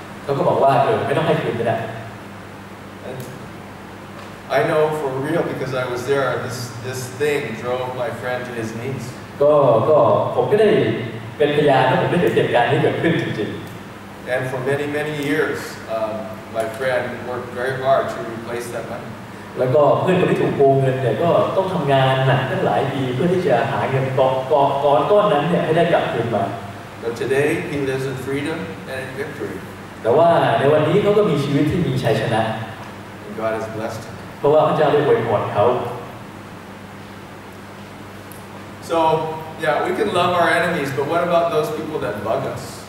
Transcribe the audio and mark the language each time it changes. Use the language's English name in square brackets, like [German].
[Thai] เขาก็บอกว่าไม่ต้องให้คืนก็ได้ [English] And I know for real because I was there. This thing drove my friend to his knees. [Thai] ก็ผมก็ได้เป็นพยานและผมได้เห็นเหตุการณ์ที่เกิดขึ้นจริงๆ [English] And for many years, my friend worked very hard to replace that money. [Thai] แล้วก็เพื่อนคนที่ถูกโกงเงินเนี่ยก็ต้องทำงานหนักตั้งหลายปีเพื่อที่จะหาเงินก้อนนั้นเนี่ยให้ได้กลับคืนมา [English] But today he lives in freedom and in victory. [Thai] แต่ว่าในวันนี้เขาก็มีชีวิตที่มีชัยชนะ [English] And God has blessed him. [Thai] เพราะว่าพระเจ้าได้อวยพรเขา [English] So yeah, we can love our enemies, but what about those people that bug us?